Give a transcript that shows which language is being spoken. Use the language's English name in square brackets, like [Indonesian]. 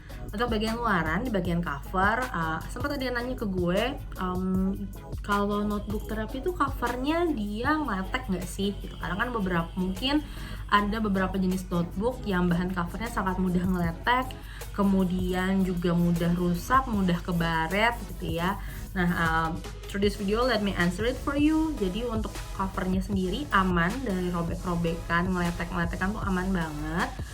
[Indonesian] Untuk bagian luaran, di bagian cover, sempat ada yang nanya ke gue, kalau notebook terapi itu covernya dia ngeletek nggak sih? Gitu. Karena kan mungkin ada beberapa jenis notebook yang bahan covernya sangat mudah ngeletek, kemudian juga mudah rusak, mudah kebaret gitu ya. [English] Nah, through this video let me answer it for you. [Indonesian] Jadi untuk covernya sendiri aman dari robek-robekan, ngeletek-ngeletekan tuh aman banget.